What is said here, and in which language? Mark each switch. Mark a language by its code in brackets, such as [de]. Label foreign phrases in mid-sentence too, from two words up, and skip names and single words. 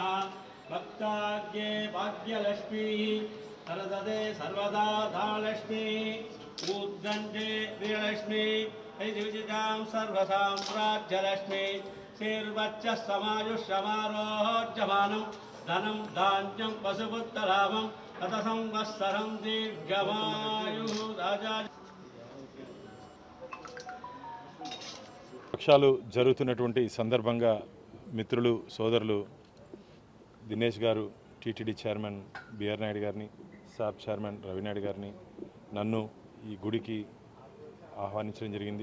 [sa] भक्ताग्ये भाग्यलक्ष्मी सरदते सर्वदा धालक्ष्मी ऊर्ध्वन्ते वीरलक्ष्मी विजितां सर्वसाम्राज्यलक्ष्मी श्रीर्वच्चः समायुष्यमारोह्यमानं धनं धान्यं पशुपुत्रलाभं तत संवत्सरं दीर्घमायुः राजा. [te] పక్షాలు జరుగుతున్నటువంటి సందర్భంగా మిత్రులు, సోదరులు దినేష్ గారు, టీటీడీ చైర్మన్ బిఆర్ నాయుడు గారిని, సాబ్ చైర్మన్ రవి నాయుడు గారిని, నన్ను ఈ గుడికి ఆహ్వానించడం జరిగింది.